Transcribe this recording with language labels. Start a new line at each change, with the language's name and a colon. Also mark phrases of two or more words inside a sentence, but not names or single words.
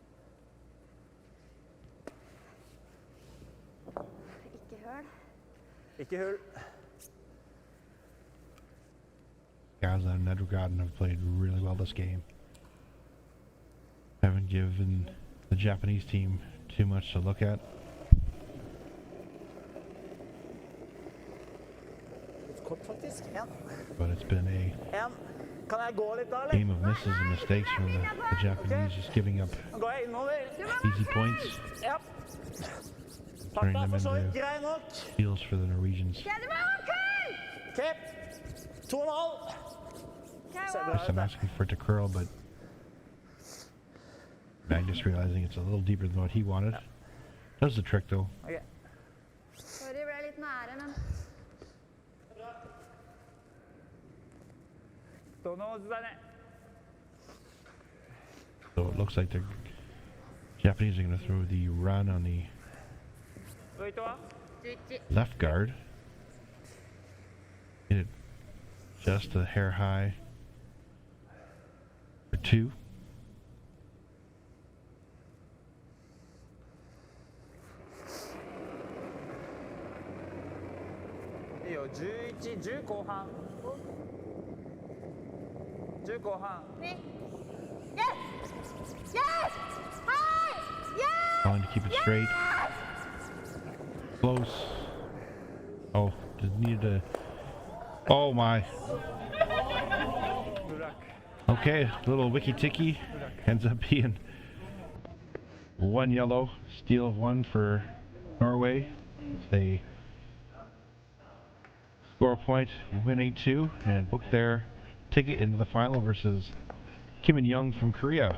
Norwegian: Ikke høl. Ikke hull.
English: Skaslien and Nedregotten have played really well this game. Haven't given the Japanese team too much to look at.
Norwegian: Litt kort, faktisk. En.
English: But it's been a
Norwegian: En. Kan jeg gå litt da, eller?
English: game of misses and mistakes from the Japanese, just giving up
Norwegian: Nå går jeg innover.
English: easy points,
Norwegian: Ja.
English: turning
Norwegian: Farta
English: them
Norwegian: for så vidt
English: into
Norwegian: grei nok.
English: steals for the Norwegians.
Norwegian: Ok, det var OK! Ok. 2,5. Ser bra
English: First
Norwegian: ut,
English: I'm
Norwegian: da.
English: asking for it to curl, but Magnus realizing it's a little deeper than what he wanted. Does the trick though.
Norwegian: Ok. Sorry, ble litt nære, men
Japanese: ドノーズだね。
English: So it looks like the Japanese are going to throw the run on the
Japanese: ウェイトは 11
English: left guard. Hit it just a hair high for 2.
Japanese: いいよ、11、10後半。10後半。
English: Yes! Yes! Hi! Yes! Trying to keep it straight. Close. Oh, just needed to. Oh my.
Japanese: ブラック。
English: Okay, little wiki ticky ends up being 1 yellow, steal of 1 for Norway. They score a point, winning 2, and book their ticket into the final versus Kim and Young from Korea.